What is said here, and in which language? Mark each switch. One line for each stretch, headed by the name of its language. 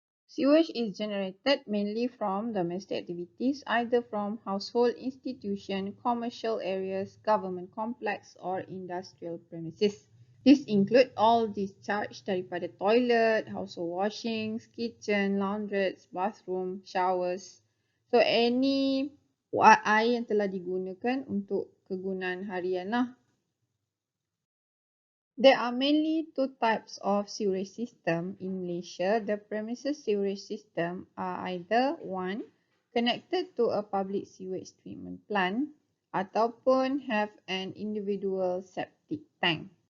English: Sewage is generated mainly from domestic activities, either from household institutions, commercial areas, government complex, or industrial premises. This include all discharge daripada toilet, household washings, kitchen, laundrettes, bathroom, showers.
Malay: So any air yang telah digunakan untuk kegunaan harian lah.
English: There are mainly two types of sewerage system in Malaysia. The premises sewerage system are either one, connected to a public sewage treatment plant ataupun have an individual septic tank.